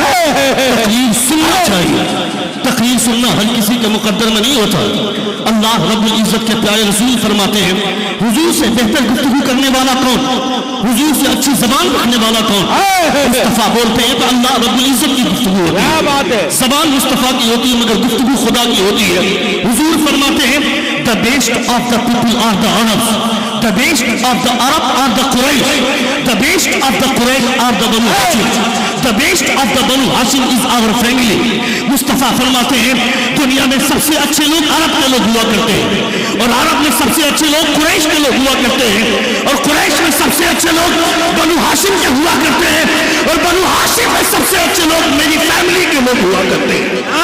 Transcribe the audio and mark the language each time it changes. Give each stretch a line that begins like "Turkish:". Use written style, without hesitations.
Urdu: تقریر سننا چاہیے. تقریر سننا ہر کسی کے مقدر میں نہیں ہوتا. اللہ رب العزت کے پیارے رسول فرماتے ہیں حضور سے بہتر گفتگو کرنے والا کون؟ حضور سے اچھی زبان رکھنے والا کون؟ مصطفیٰ بولتے ہیں تو اللہ رب العزت کی گفتگو ہوتی ہے. زبان مصطفیٰ کی ہوتی ہے مگر گفتگو خدا کی ہوتی ہے. حضور فرماتے ہیں
English: the best of the people are the Arabs, the best of the Arab are the Quraysh, the best of the Quraysh are the Banu Hashim, the best of the Banu Hashim is our family.
Urdu: مصطفیٰ فرماتے ہیں دنیا میں سب سے اچھے لوگ عرب کے لوگ ہوا کرتے ہیں، اور عرب میں سب سے اچھے لوگ قریش کے لوگ ہوا کرتے ہیں، اور قریش میں سب سے اچھے لوگ بنو ہاشم کے ہوا کرتے ہیں، اور بنو ہاشم میں سب سے اچھے لوگ میری فیملی کے لوگ ہوا کرتے ہیں.